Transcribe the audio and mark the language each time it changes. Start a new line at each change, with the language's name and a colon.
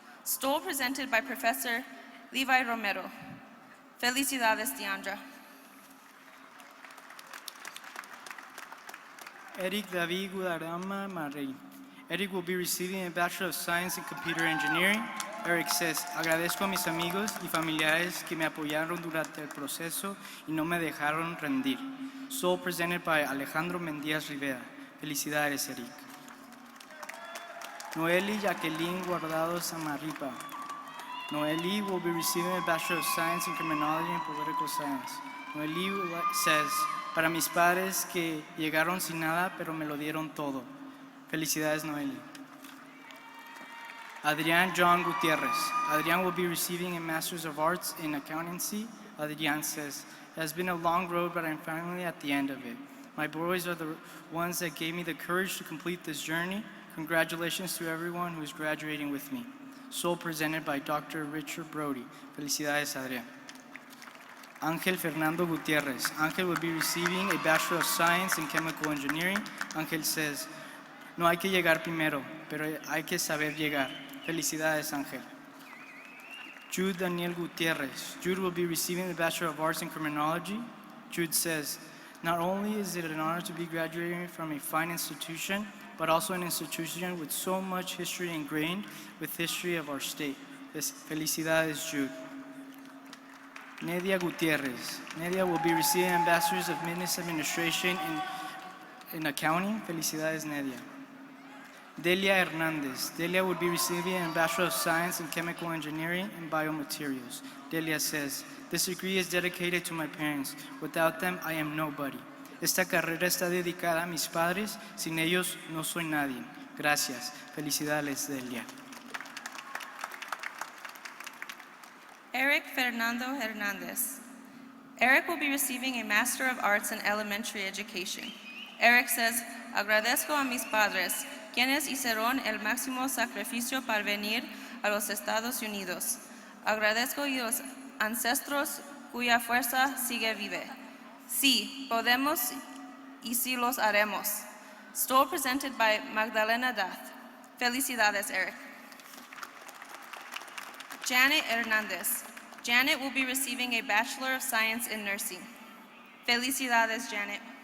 English: Stole presented by Professor Levi Romero.
Spanish: Felicidades, Deandra. Eric David Guadarrama Marrey.
English: Eric will be receiving a Bachelor of Science in Computer Engineering.
Spanish: Eric says, agradezco a mis amigos y familiares que me apoyaron durante el proceso y no me dejaron rendir.
English: Soul presented by Alejandro Mendíaz Rivera. Felicidades, Eric. Noeli Jacqueline Guardado Samarripa. Noeli will be receiving a Bachelor of Science in Criminology and Political Science.
Spanish: Noeli says, para mis padres que llegaron sin nada, pero me lo dieron todo. Felicidades, Noeli. Adrián John Gutierrez.
English: Adrián will be receiving a Master's of Arts in Accountancy. Adrián says, it has been a long road, but I'm finally at the end of it. My boys are the ones that gave me the courage to complete this journey. Congratulations to everyone who is graduating with me. Soul presented by Dr. Richard Brody. Felicidades, Adrián. Ángel Fernando Gutierrez. Ángel will be receiving a Bachelor of Science in Chemical Engineering.
Spanish: Ángel says, no hay que llegar primero, pero hay que saber llegar. Felicidades, Ángel. Jude Daniel Gutierrez.
English: Jude will be receiving the Bachelor of Arts in Criminology. Jude says, not only is it an honor to be graduating from a fine institution, but also an institution with so much history ingrained with history of our state.
Spanish: Felicidades, Jude. Nedia Gutierrez.
English: Nedia will be receiving a Bachelor's of Business Administration in Accounting. Felicidades, Nedia. Delia Hernandez. Delia will be receiving a Bachelor of Science in Chemical Engineering and Biomaterials. Delia says, this degree is dedicated to my parents. Without them, I am nobody.
Spanish: Esta carrera está dedicada a mis padres. Sin ellos, no soy nadie. Gracias. Felicidades, Delia. Eric Fernando Hernandez.
English: Eric will be receiving a Master of Arts in Elementary Education.
Spanish: Eric says, agradezco a mis padres, quienes hicieron el máximo sacrificio para venir a los Estados Unidos. Agradezco a los ancestros cuya fuerza sigue vive. Sí, podemos y sí los haremos.
English: Stole presented by Magdalena Dath. Felicidades, Eric. Janet Hernandez. Janet will be receiving a Bachelor of Science in Nursing.
Spanish: Felicidades, Janet.